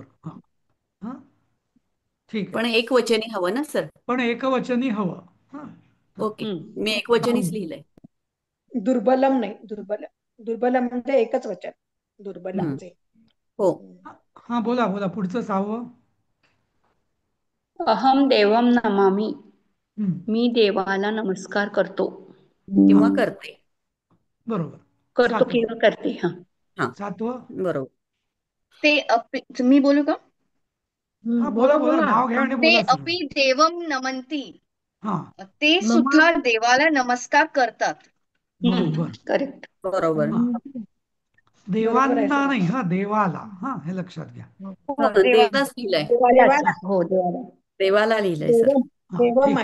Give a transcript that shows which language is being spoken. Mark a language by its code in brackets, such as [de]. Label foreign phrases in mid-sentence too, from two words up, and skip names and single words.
[mr] हा. हा, ठीक आहे. पण एक वचनी हवं ना सर? पण एकवचनी हवं. हा. हा. [en] ओके. हम्म. [mr] मी एक वचनीच लिहिलंय. दुर्बलम नाही, दुर्बलम. दुर्बलम म्हणजे एकच वचन. हम्म. दुर्बलांचे. हो. हा, बोला बोला. पुढचं सहावं. [sa] अहम देवम नमामि. हम्म. [mr] मी देवाला नमस्कार करतो हा, किंवा करते. बरोबर. करतो सातवं. किंवा करते. हा. हा, सातवं. बरोबर. मी बोलू का? हा, बोला बोला बोला. बोला. नाव घ्या आणि ते बोला सरळ. [sa] अपि देवम नमंती. [mr] हा, ते सुद्धा देवाला नमस्कार करतात. बरोबर. करेक्ट. बरोबर. हा, बरोबर आहे देवांना सर. नाही, हा, देवाला. हा, हे लक्षात घ्या. हो, देवाला. देवालाच लिहिलंय. देवाला. हो, देवाला. देवाला लिहिलंय सर. [sa] देवम. [mr] हा, [sa] देवम